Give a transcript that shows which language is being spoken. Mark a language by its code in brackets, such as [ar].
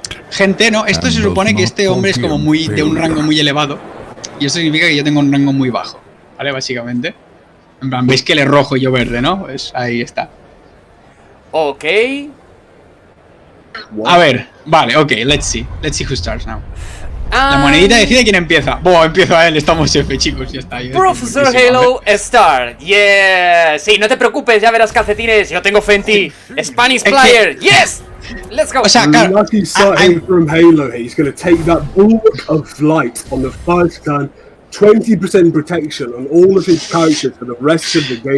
[es] Gente, no, esto se supone que este hombre es como muy de un rango muy elevado y eso significa que yo tengo un rango muy bajo, ¿vale? Básicamente. En plan, veis que él es rojo y yo verde, ¿no? Pues ahí está. Ok. A ver, vale, [en] ok, let's see who starts now. [es] La [en] And [es] monedita decide quién empieza. Buah, empieza él, estamos F, chicos, ya está. [en] Professor Halo Start. Yeah. [es] Sí, no te preocupes, ya verás calcetines. Yo tengo fe en ti. [en] Spanish [es] que- [en] player. Yes. Let's go. [es] O sea, claro, [en] Lucky starting from Halo, he's going to take that bulk of light on the first turn, 20% protection on all of his characters for the rest of the game.